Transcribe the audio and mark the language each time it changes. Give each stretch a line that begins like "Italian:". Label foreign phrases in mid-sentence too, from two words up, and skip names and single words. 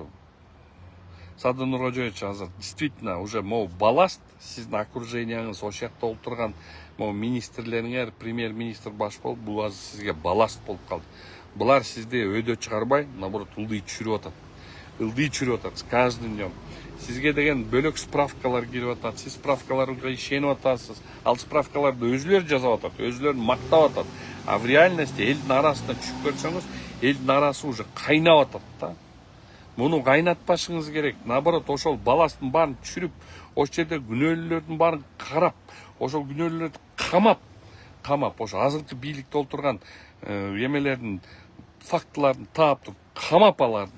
Kyrgyz: Садыр Нуркожоевич, азыр
Russian: действительно уже
Kyrgyz: балласт, сиздин окружениеңиз, ошол жакта отурган министрлериңер, премьер-министр баш болуп, бул азыр сизге балласт болуп калды. Булар сизди өйдө чыгарбай, наоборот ылдый чүрүп атат
Russian: каждый днем.
Kyrgyz: Сизге деген бөлөк справкалар кирип атат, сиз справкаларга ишенип атасыз. Ал справкаларды өзүлөрү жазып атат, өзүлөрүн мактап атат.
Russian: А в реальности
Kyrgyz: элдин арасына түшүп көрсөңүз, элдин арасы уже кайнап атат да. Муну кайнатпашыңыз керек. Наоборот, ошол балласттын баарын түшүрүп, ошол жерде күнөөлүүлөрдүн баарын карап, ошол күнөөлүүлөрдү камап, ошо азыркы бийликте отурган эмелердин фактыларын таап туруп, камап аларды.